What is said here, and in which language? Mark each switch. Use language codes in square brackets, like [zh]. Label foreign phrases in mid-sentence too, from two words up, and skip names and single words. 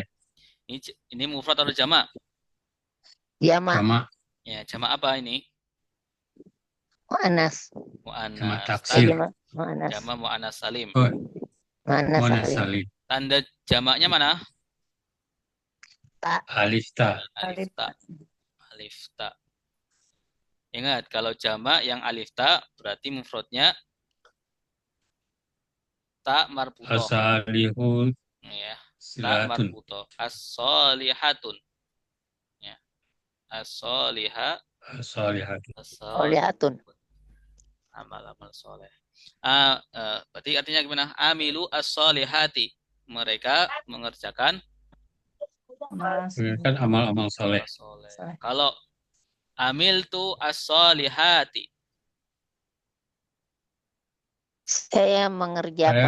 [id] ini mufrad atau jamak? Jamak. Sama Ya, jamak apa ini? Mu'anas. Mu'annas. Jamak taksir. Jamak. Mu'anas. Jamak mu'annas salim. Oh, Mu'anas Mu'annas salim. salim. Tanda jamaknya mana? Alif ta. Alif ta. Alif ta. Ingat, kalau jamak yang alif ta berarti mufradnya ta marbutoh. Asalihun Ya, ta silatun. marbutoh. As-solihatun. Ya. As-soliha Asalihatun. Solihatun. amal-amal soleh. Berarti artinya gimana? [ar] عملوا الصالحات. [id] Mereka mengerjakan Kan amal-amal soleh. amal soleh. Soleh. Kalau [ar] عملت الصالحات. [id] Saya mengerjakan